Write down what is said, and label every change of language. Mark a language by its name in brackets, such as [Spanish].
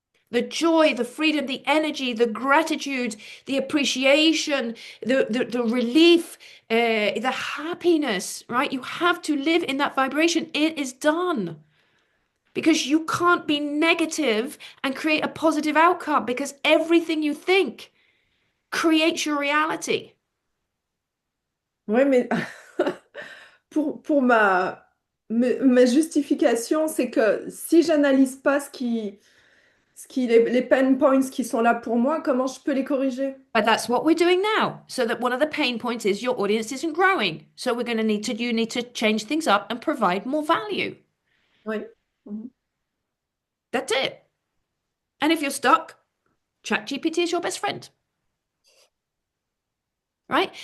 [English] The joy, the freedom, the energy, the gratitude, the appreciation, the relief, the happiness, right? You have to live in that vibration. It is done. Because you can't be negative and create a positive outcome because everything you think creates your reality. [French] Oui, mais pour ma justification, c'est que si j'analyse pas les pain points qui sont là pour moi, comment je peux les corriger? [English] But that's what we're doing now. So that one of the pain points is your audience isn't growing. So we're going to you need to change things up and provide more value. [French] Oui. Mhm. [English] That's it. And if you're stuck, ChatGPT is your best friend, right?